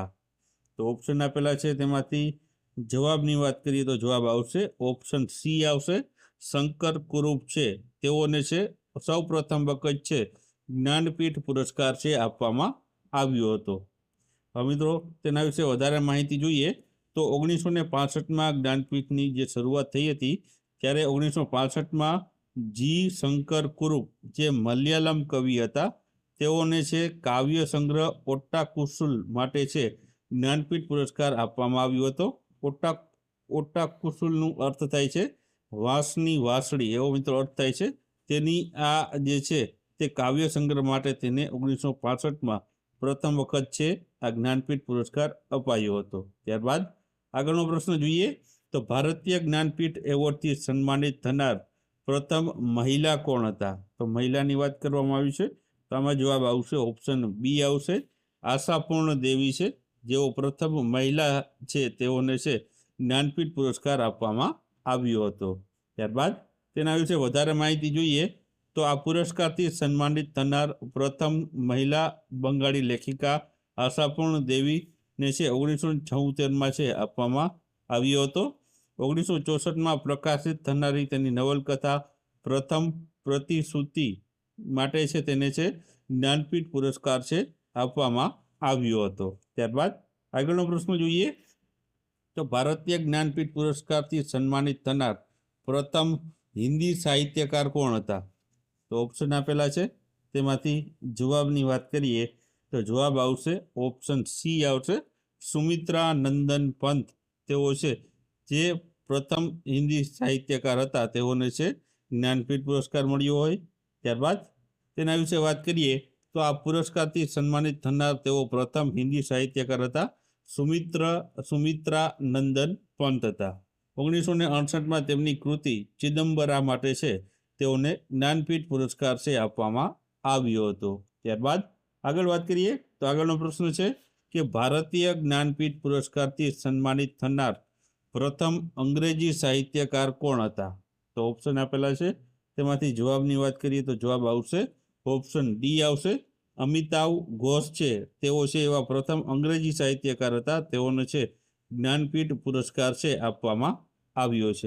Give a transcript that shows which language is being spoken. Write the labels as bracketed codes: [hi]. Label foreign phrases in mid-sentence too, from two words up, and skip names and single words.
[gu] તો ઓપ્શન આપેલા હૈ, તેમાંથી જવાબની વાત કરીએ તો જવાબ આવશે ઓપ્શન સી આવશે। શંકર કુરૂપ છે તેઓને છે સૌ પ્રથમ વખત છે જ્ઞાનપીઠ પુરસ્કાર છે આપવામાં આવ્યો હતો। હવે મિત્રો તેના વિષે વધારે માહિતી જોઈએ તો 1965 મેં જ્ઞાનપીઠની જે શરૂઆત થઈ હતી ત્યારે 1965 મેં જી શંકર કુરૂપ જે મલયાલમ કવિ હતા તેઓને છે કાવ્ય સંગ્રહ ઓટ્ટાકુસુલ માટે છે જ્ઞાનપીઠ પુરસ્કાર આપવામાં આવ્યો હતો। ઓટ્ટાકુસુલનો અર્થ થાય છે વાંસની વાંસળી, એવો મિત્રો અર્થ થાય છે। તેની આ જે છે તે કાવ્ય સંગ્રહ માટે તેને 1965 મેં પ્રથમ વખત છે આ જ્ઞાનપીઠ પુરસ્કાર અપાયો હતો। ત્યારબાદ આગળનો પ્રશ્ન જોઈએ તો ભારતીય જ્ઞાનપીઠ એવોર્ડ થી સન્માનિત થનાર પ્રથમ મહિલા કોણ હતા। તો મહિલાની વાત કરવામાં આવી છે તો આમાં જવાબ આવશે ઓપ્શન બી આવશે। આશાપૂર્ણ દેવી છે જેઓ પ્રથમ મહિલા છે તેઓને છે જ્ઞાનપીઠ પુરસ્કાર આપવામાં આવ્યો હતો। ત્યારબાદ તેના વિષે વધારે માહિતી જોઈએ તો આ પુરસ્કારથી સન્માનિત થનાર પ્રથમ મહિલા બંગાળી લેખિકા આશાપૂર્ણ દેવી ને છે 1976 મેં છે આપવામાં આવ્યો હતો। 1964 મેં પ્રકાશિત થનારી તેની નવલકથા પ્રથમ પ્રતિશ્રુતિ માટે છે તેને છે જ્ઞાનપીઠ પુરસ્કાર છે આપવામાં આવ્યો હતો। ત્યારબાદ આગળનો પ્રશ્ન જોઈએ તો ભારતીય જ્ઞાનપીઠ પુરસ્કારથી સન્માનિત થનાર પ્રથમ હિંદી સાહિત્યકાર કોણ હતા। તો ઓપ્શન આપેલા હૈ, તેમાંથી જવાબની વાત કરીએ તો જવાબ આવશે ઓપ્શન સી આવશે। સુમિત્રા નંદન પંત તેઓ છે જે પ્રથમ હિંદી સાહિત્યકાર હતા તેઓને છે જ્ઞાનપીઠ પુરસ્કાર મળ્યો હોય। ત્યારબાદ તેના વિષે વાત કરીએ તો આ પુરસ્કારથી સન્માનિત થનાર તેઓ પ્રથમ હિંદી સાહિત્યકાર હતા સુમિત્રા નંદન પંત હતા। 1968 મેં તેમની કૃતિ ચિદંબરા માટે છે તેઓને જ્ઞાનપીઠ પુરસ્કાર છે આપવામાં આવ્યો હતો। ત્યારબાદ આગળ વાત કરીએ તો આગળનો પ્રશ્ન [hi] है कि [gu] ભારતીય જ્ઞાનપીઠ પુરસ્કાર થી સન્માનિત થનાર પ્રથમ અંગ્રેજી સાહિત્યકાર કોણ હતા? તો ઓપ્શન આપેલા છે, તેમાંથી જવાબની વાત કરીએ તો જવાબ આવશે ઓપ્શન ડી આવશે. અમિતાવ ઘોષ છે, તેઓ છે એવા પ્રથમ અંગ્રેજી સાહિત્યકાર હતા. તેઓને છે જ્ઞાનપીઠ પુરસ્કાર છે આપવામાં આવ્યો છે.